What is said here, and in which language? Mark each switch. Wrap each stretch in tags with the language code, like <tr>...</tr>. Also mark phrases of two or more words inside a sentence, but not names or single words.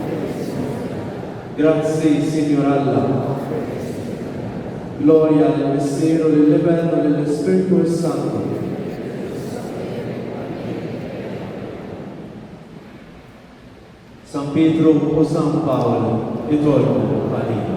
<mt>Grazzi, Signor Allah.</mt> <it>Gloria al mistero dell'Eterno e dello Spirito Santo.</it> <mt>San Pietru u San Pawl itolbu għal</mt>